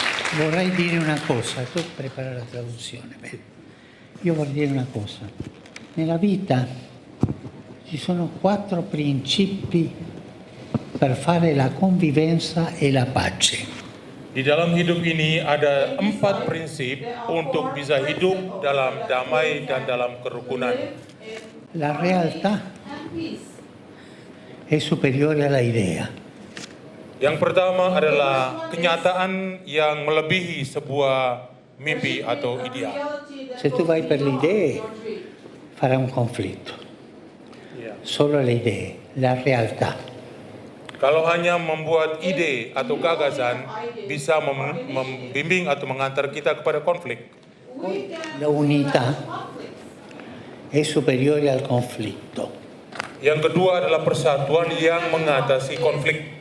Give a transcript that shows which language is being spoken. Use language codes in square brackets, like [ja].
[it] Vorrei dire una cosa, tu prepara la traduzione. Beh, io vorrei dire una cosa. Nella vita ci sono 4 principi per fare la convivenza e la pace. [id] Di dalam hidup ini ada 4 prinsip untuk bisa hidup dalam damai dan dalam kerukunan. [it] La realtà è superiore alla idea. [id] Yang pertama adalah kenyataan yang melebihi sebuah mimpi atau ideal. [it] Se tu vai per le idee, farai un conflitto. Solo le idee, la realtà. [id] Kalau hanya membuat ide atau gagasan bisa membimbing atau mengantar kita kepada konflik. [it] La unità è superiore al conflitto. [id] Yang kedua adalah persatuan yang mengatasi konflik.